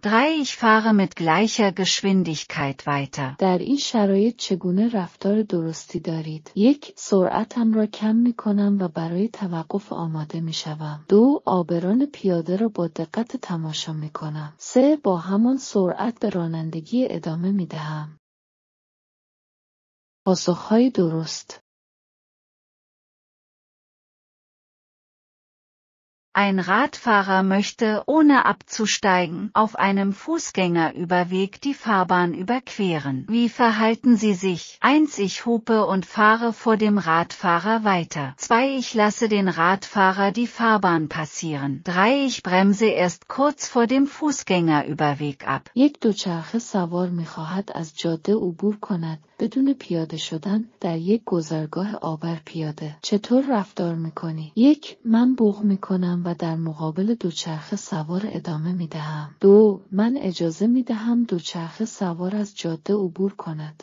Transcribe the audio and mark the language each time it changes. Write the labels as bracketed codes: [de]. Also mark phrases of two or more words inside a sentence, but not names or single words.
[de] 3 Ich fahre mit gleicher Geschwindigkeit weiter. [fa] در این شرایط چگونه رفتار درستی دارید؟ 1 سرعتم را کم می کنم و برای توقف آماده می شوم. 2 عابران پیاده را با دقت تماشا می کنم. 3 با همان سرعت به رانندگی ادامه می دهم. پاسخهای درست. [de] Ein Radfahrer möchte, ohne abzusteigen, auf einem Fußgängerüberweg die Fahrbahn überqueren. Wie verhalten Sie sich? 1 Ich hupe und fahre vor dem Radfahrer weiter. 2 Ich lasse den Radfahrer die Fahrbahn passieren. 3 Ich bremse erst kurz vor dem Fußgängerüberweg ab. [fa] یک دوچرخه سوار می‌خواهد از جاده عبور کند بدون پیاده شدن در یک گذرگاه آبر پیاده. چطور رفتار می‌کنی؟ 1 من بوق می‌کنم و در مقابل دوچرخه سوار ادامه می‌دهم. 2 من اجازه می‌دهم دوچرخه سوار از جاده عبور کند.